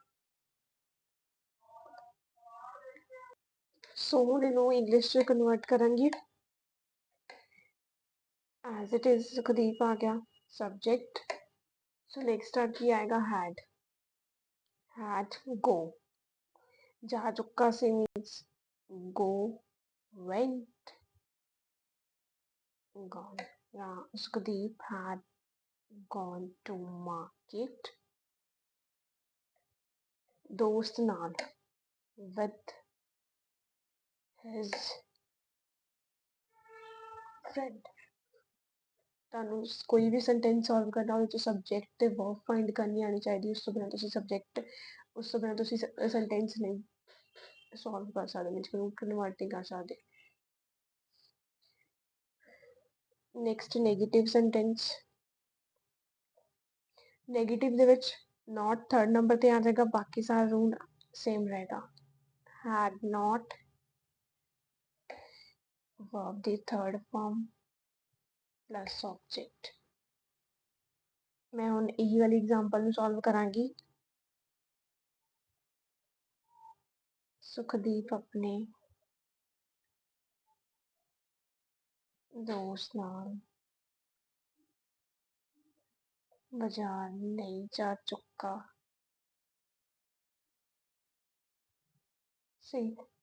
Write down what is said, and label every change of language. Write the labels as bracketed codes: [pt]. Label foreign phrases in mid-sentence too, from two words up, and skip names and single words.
[pa] ਸੋ ਹੁਣ ਇਹਨੂੰ ਇੰਗਲਿਸ਼ 'ਚ ਕਨਵਰਟ ਕਰਾਂਗੀ। [en] as it is [pa] ਸੁਖਦੀਪ ਆ ਗਿਆ ਸਬਜੈਕਟ। ਸੋ ਨੈਕਸਟ ਆ ਕੀ ਆਏਗਾ? [en] had go. [pa] ਜਾ ਚੁੱਕਾ ਸੀ ਮੀਨਸ [en] go went gone. Sukhdeep had gone to market [pa] ਦੋਸਤ ਨਾਲ [en] with his friend। [pa] ਤੁਹਾਨੂੰ ਕੋਈ ਵੀ ਸੈਂਟੈਂਸ ਸੋਲਵ ਕਰਨਾ ਉਹਦੇ 'ਚ ਸਬਜੈਕਟ ਤੇ ਵਰਬ ਫਾਈਂਡ ਕਰਨੀ ਆਉਣੀ ਚਾਹੀਦੀ। ਉਸ ਤੋਂ ਬਿਨਾਂ ਤੁਸੀਂ ਸਬਜੈਕਟ ਉਸ ਤੋਂ ਬਿਨਾਂ ਤੁਸੀਂ ਸੈਂਟੈਂਸ ਨਹੀਂ ਸੋਲਵ ਕਰ ਸਕਦੇ, ਮੀਨਸ ਕਨਵਰਟ ਨਹੀਂ ਕਰ ਸਕਦੇ। [en] next negative sentence. [pa] ਨੈਗੇਟਿਵ ਦੇ ਵਿੱਚ [en] not third number [pa] ਤੇ ਆ ਜਾਏਗਾ, ਬਾਕੀ ਸਾਰਾ [en] rule same [pa] ਰਹੇਗਾ। [en] had not verb ਦੀ third form plus object. [pa] ਮੈਂ ਹੁਣ ਇਹੀ ਵਾਲੀ ਐਗਜ਼ਾਮਪਲ ਨੂੰ ਸੋਲਵ ਕਰਾਂਗੀ। ਸੁਖਦੀਪ ਆਪਣੇ ਦੋਸਤ ਨਾਲ ਬਾਜ਼ਾਰ ਨਹੀਂ ਜਾ ਚੁੱਕਾ ਸੀ।